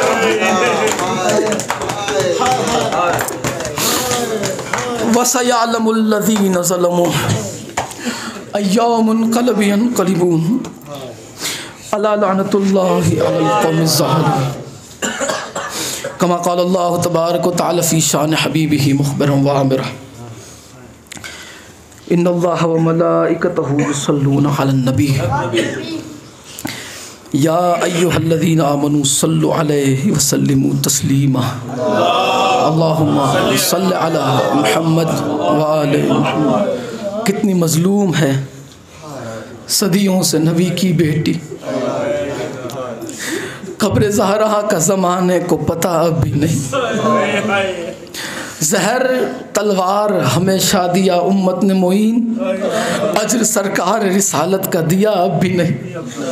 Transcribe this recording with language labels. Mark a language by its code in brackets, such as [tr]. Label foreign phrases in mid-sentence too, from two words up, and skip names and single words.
[ar] وسيعلم الذين ظلموا أي منقلب ينقلبون ألا لعنة الله على القوم الظالمين. كما قال الله تبارك وتعالى في شأن حبيبه مخبرا وآمرا، إن الله وملائكته يصلون على النبي يا أيها الذين آمنوا صلوا عليه وسلموا تسليما. اللهم صل على محمد وآل محمد. [ur] کتنی مظلوم ہے صدیوں سے نبی کی بیٹی، قبر زہرا کا زمانے کو پتا اب بھی نہیں. زہر تلوار ہمیشہ دیا امت نے معین، اجر سرکار رسالت کا دیا اب بھی نہیں.